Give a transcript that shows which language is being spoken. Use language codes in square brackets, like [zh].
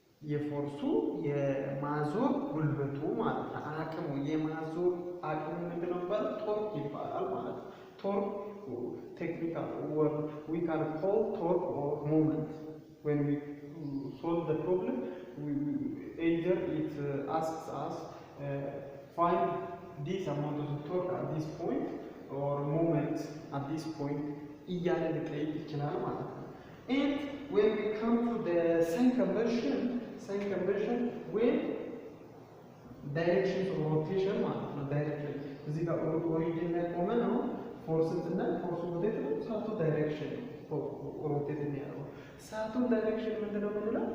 [am] የፎርሱ የማዞር ጉልበቱ ማለት ነው። አቅሙ የማዞር አቅሙ ምንድን ነው የሚባለው? ቶርክ ይባላል ማለት ነው። [en] ቶርክ technical word we can call torque or moment. When we solve the problem, either it asks us find this amount of torque at this point or moment at this point [am] እያለ ሊጠይቅ ይችላል ማለት ነው። [en] And when we come to the sign convention when directions of rotation [am] ማለት ነው። ዳይሬክሽን እዚህ ጋር ኦሪጂን ላይ ቆመ ነው ፎርስ እና ፎርሱ ወዴት ነው? ሳቱ ዳይሬክሽን ሮቴት የሚያደርገው ሳቱ ዳይሬክሽን ምንድነው የምንለው?